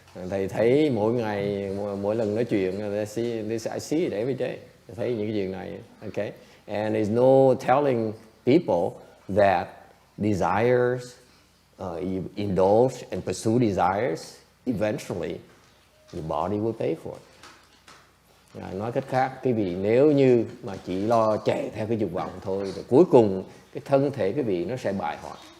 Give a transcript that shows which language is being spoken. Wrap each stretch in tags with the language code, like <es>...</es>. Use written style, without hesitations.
<vi>Thầy thấy mỗi ngày, mỗi lần nói chuyện,</vi> <en>I see it every day.</en> <vi>Thầy thấy những cái chuyện này, okay?</vi> <en>And there's no telling people that desires, you indulge and pursue desires, eventually your body will pay for it.</en> <vi>Nói cách khác, quý vị nếu như mà chỉ lo chạy theo cái dục vọng thôi, thì cuối cùng cái thân thể quý vị nó sẽ bại hoại.</vi>